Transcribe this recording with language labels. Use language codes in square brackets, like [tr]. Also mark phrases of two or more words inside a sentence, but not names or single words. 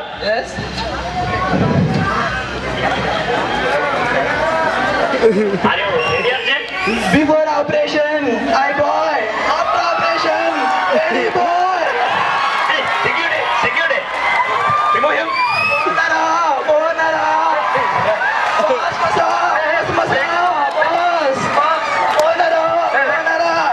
[en] Yes. Are you ready or not? Before operation, I boy. After operation, ready boy. Hey, security, security. Remove him. Nara, oh Nara. Boss, boss, yes, boss, boss. Oh Nara, oh Nara.